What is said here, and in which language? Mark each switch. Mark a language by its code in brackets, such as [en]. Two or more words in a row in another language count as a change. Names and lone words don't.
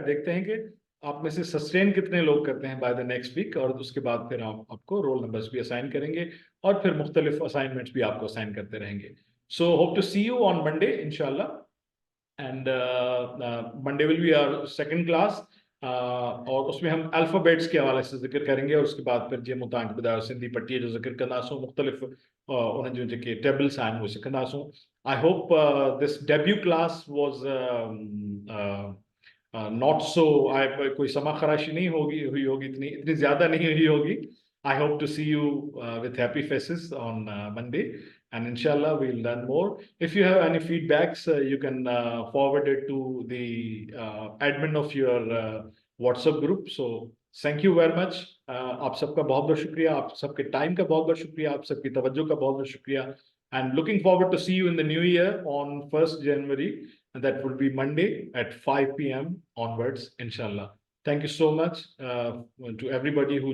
[hi] देखते हैं कि आप में से सस्टेन कितने लोग करते हैं [en] by the next week, [hi] और उसके बाद फिर आपको रोल नंबर्स भी असाइन करेंगे और फिर मुख्तलिफ असाइनमेंट्स भी आपको असाइन करते रहेंगे। [en] so hope to see you on Monday inshallah, and Monday will be our second class, [hi] और उसमें हम अल्फ़ाबेट्स के हवाले से जिक्र करेंगे, और उसके बाद फिर [sd] जीअं मूं तव्हांखे ॿुधायो सिंधी पट्टीअ जो जिक्र कंदासूं, मुख़्तलिफ़ उन जूं जेके टेबल्स आहिनि उहे सिखंदासूं। [en] I hope this debut class was not so, [hi] कोई समा खराशी नहीं हुई होगी, इतनी ज़्यादा नहीं हुई होगी। [en] I hope to see you with happy faces on Monday, and inshallah we'll learn more. If you have any feedbacks, you can forward it to the admin of your WhatsApp group. So thank you very much. [hi] आप सबका बहुत बहुत शुक्रिया, आप सबके टाइम का बहुत बहुत शुक्रिया, आप सबकी तवज्जो का बहुत बहुत शुक्रिया, [en] and looking forward to see you in the new year on 1st January, and that will be Monday at 5 p.m. onwards, inshallah. Thank you so much to everybody who